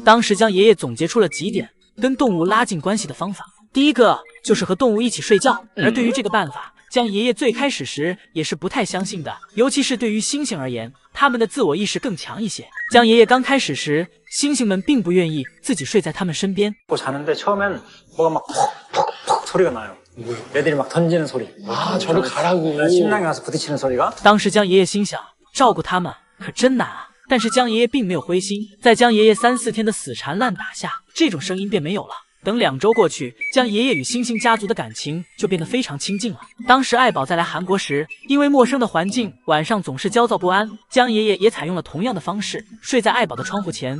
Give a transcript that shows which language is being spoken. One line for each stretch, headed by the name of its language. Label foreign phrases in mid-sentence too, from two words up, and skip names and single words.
Chinese: 当时江爷爷总结出了几点跟动物拉近关系的方法。第一个就是和动物一起睡觉，而对于这个办法，江爷爷最开始时也是不太相信的，尤其是对于猩猩而言，他们的自我意识更强一些。江爷爷刚开始时，猩猩们并不愿意自己睡在他们身边。
Korean: 자는데 처음엔 뭐가 막 푹푹푹 소리가 나요. 애들이 막 던지는 소리. 아, 저리 가라고. 심장이 와서 부딪히는 소리가.
Chinese: 当时江爷爷心想，照顾他们可真难啊。但是江爷爷并没有灰心，在江爷爷3、4天的死缠烂打下，这种声音便没有了。等2周过去，江爷爷与猩猩家族的感情就变得非常亲近了。当时爱宝在来韩国时，因为陌生的环境，晚上总是焦躁不安，江爷爷也采用了同样的方式，睡在爱宝的窗户前。